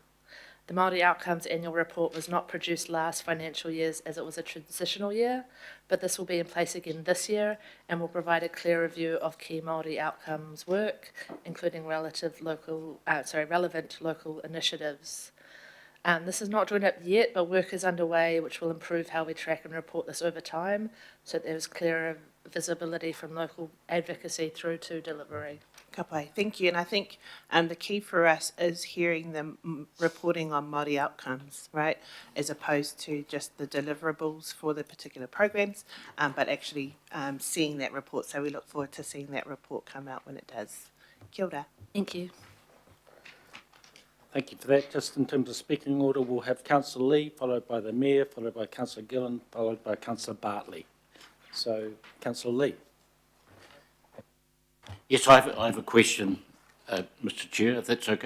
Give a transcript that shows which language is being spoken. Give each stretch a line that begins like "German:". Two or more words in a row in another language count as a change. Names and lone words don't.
English: The Māori Outcomes Annual Report was not produced last financial year as it was a transitional year, but this will be in place again this year and will provide a clearer view of key Māori outcomes work, including relevant local initiatives. This is not drawn up yet, but work is underway which will improve how we track and report this over time, so that there's clearer visibility from local advocacy through to delivery.
Māori: Ka pai.
English: Thank you. And I think the key for us is hearing them reporting on Māori outcomes, right, as opposed to just the deliverables for the particular programs, but actually seeing that report. So we look forward to seeing that report come out when it does.
Māori: Kia ora.
English: Thank you. Thank you for that. Just in terms of speaking order, we'll have Councillor Lee, followed by the Mayor, followed by Councillor Gillen, followed by Councillor Bartley. So, Councillor Lee. Yes, I have a question, Mr. Chair, if that's okay.